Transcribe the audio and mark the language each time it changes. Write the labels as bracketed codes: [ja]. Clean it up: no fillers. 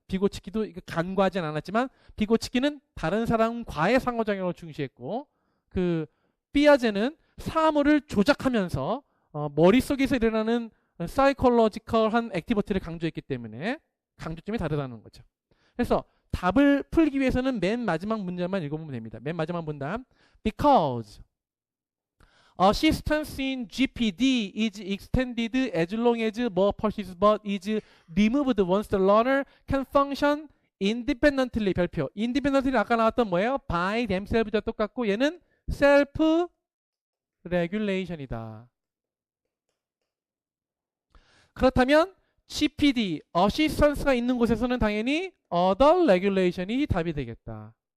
[ko] 비고치기도 간과하진 않았지만 비고치기는 다른 사람과의 상호작용을 중시했고 그 피아제는 사물을 조작하면서 머릿속에서 일어나는 사이콜로지컬한 액티비티를 강조했기 때문에 강조점이 다르다는 거죠. 그래서 답을 풀기 위해서는 맨 마지막 문장만 읽어보면 됩니다. 맨 마지막 문장. [en] Because assistance in GPD is extended as long as more persist but is removed once the learner can function independently. [ko] 별표. independently 아까 나왔던 뭐예요? [en] by themselves [ko] 와 똑같고 얘는 self regulation이다. 그렇다면 GPD, 어시스턴스가 있는 곳에서는 당연히 other regulation이 답이 되겠다.